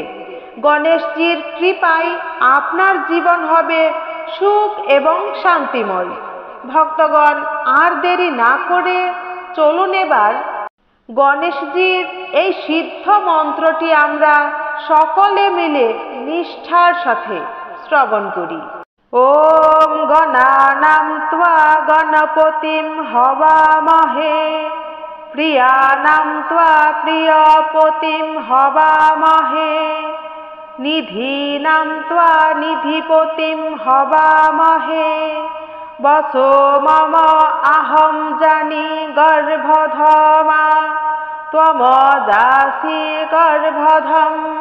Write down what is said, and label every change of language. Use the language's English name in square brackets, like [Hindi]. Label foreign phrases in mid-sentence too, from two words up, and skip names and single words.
[Bangla] গণেশজির কৃপায় আপনার জীবন হবে সুখ এবং শান্তিময়। ভক্তগণ, আর দেরি না করে চলুন এবার গণেশজির এই সিদ্ধ মন্ত্রটি আমরা সকলে মিলে নিষ্ঠার সাথে শ্রবণ করি। [Sanskrit] ওম গণানাং ত্বা গণপতিম হবামহে, প্রিয়ানাং ত্বা প্রিয়পতিম হবামহে, নিধীনাং ত্বা নিধিপতিম হবামহে, বসো মম আহম জানি গর্ভধমা, ত্বমদাসি গর্ভধম।